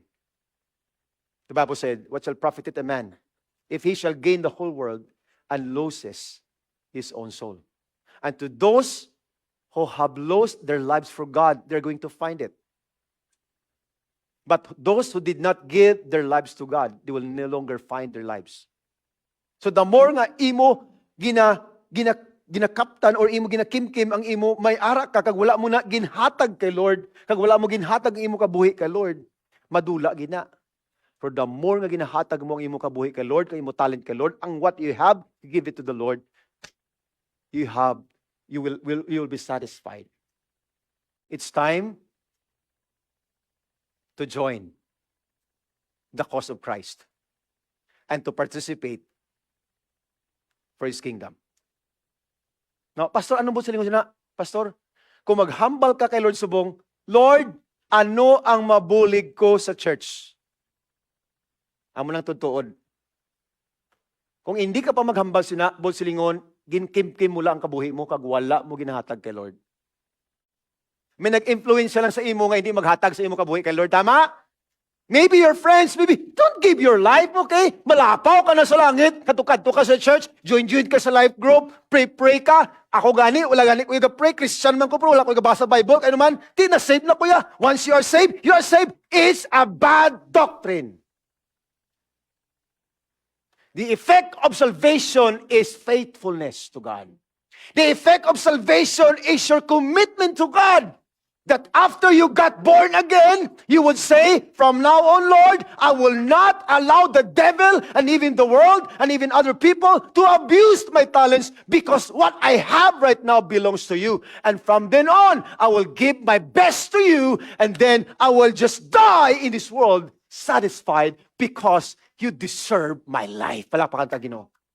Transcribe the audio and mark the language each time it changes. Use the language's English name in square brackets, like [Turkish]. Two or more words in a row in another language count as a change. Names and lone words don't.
[English] The Bible said, what shall profit it a man if he shall gain the whole world and loses his own soul? And to those who have lost their lives for God, they're going to find it. But those who did not give their lives to God, they will no longer find their lives. So the more [Hiligaynon] nga imo ginakaptan or imo ginakimkim ang imo, may ara ka kag wala mo na ginhatag kay Lord, kag wala mo ginhatag ang imo kabuhi kay Lord, madula gina. [English] For the more [Hiligaynon] nga ginahatag mo ang imo kabuhi kay Lord, kay imo talent kay Lord, ang [English] what you have, give it to the Lord. You will be satisfied. It's time to join the cause of Christ and to participate for His kingdom. Now, [Hiligaynon] Pastor, anong busiling ko na? Pastor, kung maghambal ka kay Lord subong, Lord, ano ang mabulig ko sa church? Amo lang tutuod. Kung hindi ka pa maghambal silingon, ginkim-kim mo lang ang kabuhi mo, kag wala mo ginahatag kay Lord. May nag-influence lang sa imo nga hindi maghatag sa imo kabuhi kay Lord. Tama? [English] Maybe your friends, don't give your life, okay? [Hiligaynon] Malapaw ka na sa langit, katukadto ka sa church, join ka sa [English] life group, [Hiligaynon] pray ka. Ako gani, wala gani ko pray, Christian man ko, pero wala ko basa Bible. [Filipino] Kaya naman, di na save na kuya. [English] Once you are saved, you are saved. It's a bad doctrine. The effect of salvation is faithfulness to God. The effect of salvation is your commitment to God. That after you got born again, you would say, from now on, Lord, I will not allow the devil and even the world and even other people to abuse my talents because what I have right now belongs to you. And from then on, I will give my best to you and then I will just die in this world satisfied because you deserve my life. [Hiligaynon] Palakpakan ta, Ginoo.